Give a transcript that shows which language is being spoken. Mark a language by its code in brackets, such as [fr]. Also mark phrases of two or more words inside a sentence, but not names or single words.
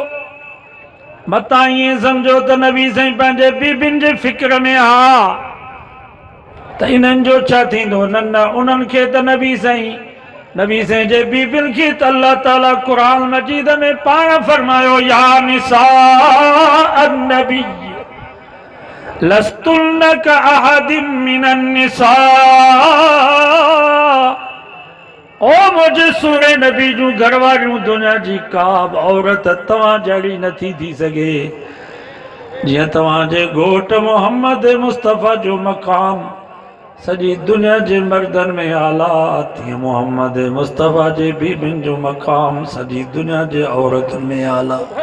[sd] मतां ईअं सम्झो त नबी साईं पंहिंजे बीबियुनि जे फिक्र में हा त इन्हनि जो छा थींदो। न उन्हनि खे त नबी साईं जे बीबियुनि खे त अल्लाह ताला क़ुरान मजीद में पाण फरमायो, [ar] يا نساء النبي لستن كأحد من النساء. [sd] ओ मुझे सोने नबी जूं घरवारियूं, दुनिया जी का बि औरत तव्हां जहिड़ी नथी थी सघे। जीअं तव्हांजे घोट मोहम्मद मुस्तफ़ा जो मक़ाम सजी दुनिया जे मर्दन में आला थी मोहम्मद मुस्तफ़ा जे बीबिन जो मकाम सजी दुनिया जे औरतुन में आला।